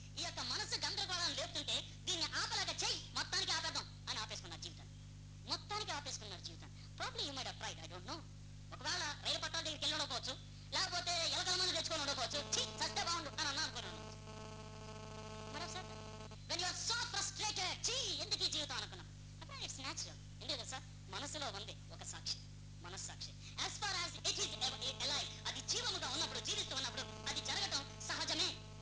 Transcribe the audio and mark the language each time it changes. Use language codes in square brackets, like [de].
[te] ఈ యొక్క మనసు గందరగోళం లేపుతుంటే దీన్ని ఆపలేక చెయ్యి మొత్తానికి ఆపేద్దాం అని ఆపేసుకున్నారు జీవితాన్ని. మొత్తానికి ఆపేసుకున్నారు జీవితాన్ని. [en] Probably you might have tried, I don't know. [te] ఒకవేళ రైలు పట్టాల దగ్గరికి వెళ్ళి ఉండకపోవచ్చు, లేకపోతే ఎలకల మంది తెచ్చుకొని ఉండకపోవచ్చు. చస్తే బాగుండు అని అన్నా అనుకున్నాను. [en] when you are so frustrated, [te] ఎందుకు ఈ జీవితం అనుకున్నాం. [en] It's natural. [te] ఎందుకు తెలుసా? మనసులో ఉంది ఒక సాక్షి, మనస్సాక్షి. [en] as far as it is alive, [te] అది జీవముగా ఉన్నప్పుడు, జీవిస్తూ ఉన్నప్పుడు అది జరగటం సహజమే.